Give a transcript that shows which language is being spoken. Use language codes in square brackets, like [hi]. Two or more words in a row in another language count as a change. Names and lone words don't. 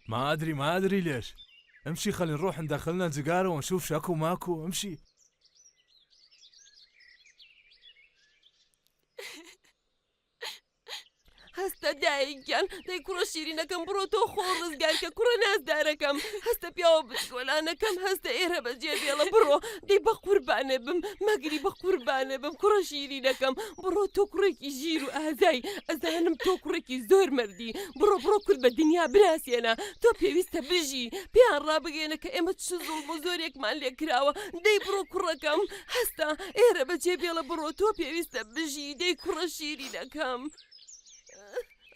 [ar] ما ادري ليش. امشي خلينا نروح ندخلنا الزقارة ونشوف شاكو ماكو. امشي. [ckb] هەستە دایکیان دەی کوڕە شیرینەکەم بڕۆ تۆ خۆ ڕزگارکە کوڕە نازدارەکەم هەستە پیاوە بچکۆلانەکەم هەستە ئێرە بەجێ بێڵە بڕۆ دەی بە قوربانە بم مەگری بە قوربانە بم کوڕە شیرینەکەم بڕۆ تۆ کوڕێکی ژیر و ئازای ئەزانم تۆ کوڕێکی زۆر مردی بڕۆ کورد بە دنیا بناسیێنە تۆ پێویستە بژی پێیان ڕابگەێنە کە ئێمە چ زوڵ بۆ زۆرێکمان لێ کراوە دەی بڕۆ کوڕەکەم هەستا ئێرە بەجێ بێڵە بڕۆ تۆ پێویستە بژی دەی کوڕە شیرینەکەم